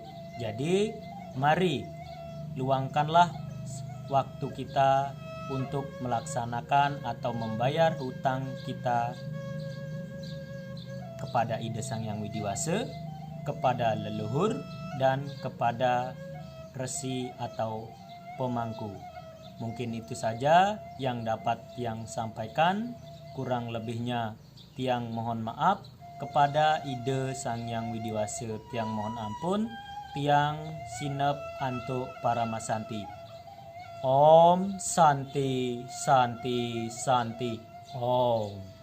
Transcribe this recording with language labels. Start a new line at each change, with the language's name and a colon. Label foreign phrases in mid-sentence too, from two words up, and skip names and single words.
Indonesian: Jadi mari luangkanlah waktu kita untuk melaksanakan atau membayar hutang kita kepada Ida Sang Hyang Widiwasa, kepada leluhur, dan kepada resi atau pemangku. Mungkin itu saja yang dapat Tiang sampaikan. Kurang lebihnya Tiang mohon maaf. Kepada Ida Sang Hyang Widiwasa Tiang mohon ampun.
Balinese: Tiang sinep antuk Paramasanti.
Sanskrit: Om Santi Santi Santi Om.